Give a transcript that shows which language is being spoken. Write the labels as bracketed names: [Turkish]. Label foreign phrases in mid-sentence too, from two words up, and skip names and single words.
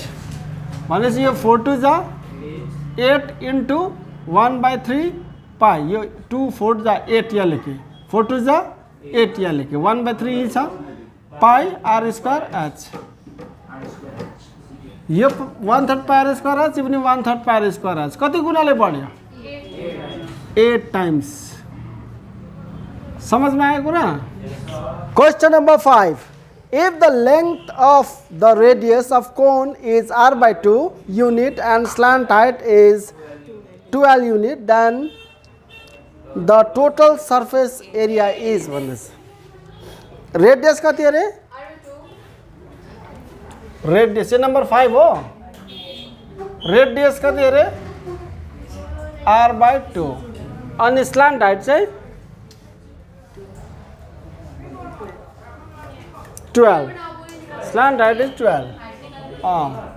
[Nepali] भनेपछि यो 4 2 जा 8 इन्टु 1/3 पाई, यो 2 4 जा 8 यहाँ लेखेँ, 4 2 जा 8 यहाँ लेखेँ, 1/3 यी छ [English] pi r square h. [Nepali] यो 1/3 [English] pi r square h, [Nepali] यो पनि 1/3 [English] pi r square h. [Nepali] कति गुणाले बढ्यो? 8 टाइम्स। [Hindi] समझ में आया कुरा? [English] question number [Hindi] 5, [English] if the length of the radius of cone is r/2 unit and slant height is 12 unit, then the total surface area is भन्दैछ। [Nepali] रेडियस कति अरे रेडियस यो नंबर 5 हो रेडियस कति अरे r/2 अनि [English] slant height [Nepali] चाहिँ 12 [English] slant height is 12